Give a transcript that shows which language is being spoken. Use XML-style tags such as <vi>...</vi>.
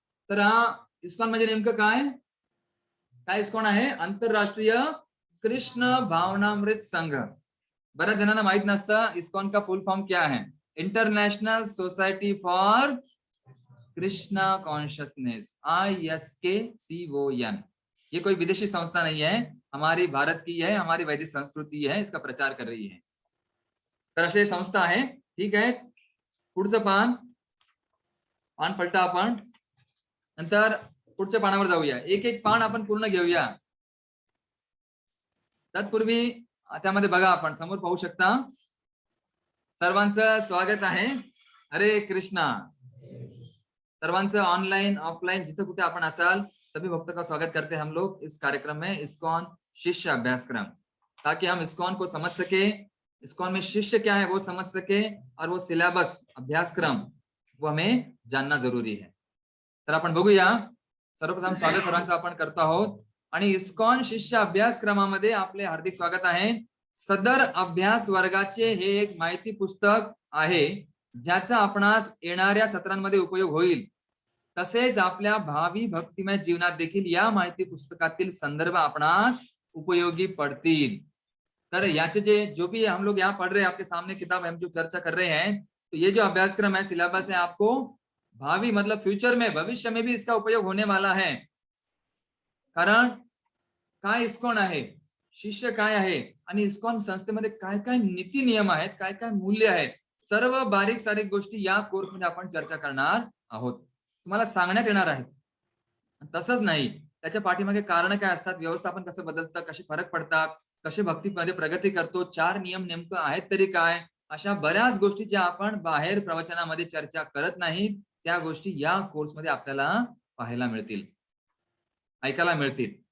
<mr>तर हा इस्कॉन म्हणजे नेमकं काय इस्कॉन आहे? आंतरराष्ट्रीय कृष्ण भावनामृत संघ. बऱ्याच जणांना माहित नसतं</mr> <hi>इस्कॉन का फुल फॉर्म क्या है. International society for Krishna consciousness, ISKCON. ये कोई विदेशी संस्था नहीं है, हमारी भारत की है, हमारी वैदिक संस्कृती है, इसका प्रचार कर रही है.</hi> <mr>तर अशी संस्था आहे. ठीक आहे, पुढचं पान पलटा आपण, नंतर पुढच्या पानावर जाऊया. एक पान आपण पूर्ण घेऊया. तत्पूर्वी त्यामध्ये बघा, आपण समोर पाहू शकता. सर्वांचं स्वागत आहे. हरे कृष्णा. सर्वांचं ऑनलाइन ऑफलाइन जिथे कुठे आपण असाल,</mr> <hi>सभी भक्तों का स्वागत करते हैं हम लोग इस कार्यक्रम में, इस्कॉन शिष्य अभ्यासक्रम, ताकि हम इस्कॉन को समझ सके, इस्कॉन में शिष्य क्या है वो समझ सके, और वो सिलेबस अभ्यासक्रम वो हमें जानना जरूरी है.</hi> <mr>तर आपण बघूया. सर्वप्रथम स्वागत सर्वांचं आपण करतो आहोत. आणि इस्कॉन शिष्य अभ्यासक्रमामध्ये आपले हार्दिक स्वागत आहे. सदर अभ्यास वर्गाचे हे एक माहिती पुस्तक आहे, ज्याचा आपणास येणाऱ्या सत्रांमध्ये उपयोग होईल. तसेच आपल्या भावी भक्तिमय जीवनात देखील या माहिती पुस्तकातील संदर्भ आपणास उपयोगी पडतील.</mr> <hi>तर याचे जो भी हम लोग यहाँ पढ़ रहे हैं, आपके सामने किताब हम जो चर्चा कर रहे हैं, तो ये जो अभ्यासक्रम है, सिलेबस है, आपको भावी मतलब फ्यूचर में, भविष्य में भी इसका उपयोग होने वाला है.</hi> <mr>कारण काय इस्कॉन आहे, शिष्य काय आहे आणि इस्कॉन संस्थेमध्ये काय काय नीती नियम आहेत, काय काय मूल्य आहेत, सर्व बारीक सारीक गोष्टी या कोर्समध्ये आपण चर्चा करणार आहोत. तुम्हाला सांगण्यात येणार आहे. तसंच नाही, त्याच्या पाठीमागे कारण काय असतात, व्यवस्थापन कसं बदलतं, कसे फरक पडतात, कसे भक्तीमध्ये प्रगती करतो, 4 नियम नेमकं आहेत तरी काय, अशा बऱ्याच गोष्टी ज्या आपण बाहेर प्रवचनामध्ये चर्चा करत नाहीत, त्या गोष्टी या कोर्समध्ये आपल्याला पाहायला मिळतील, ऐकायला मिळतील.</mr>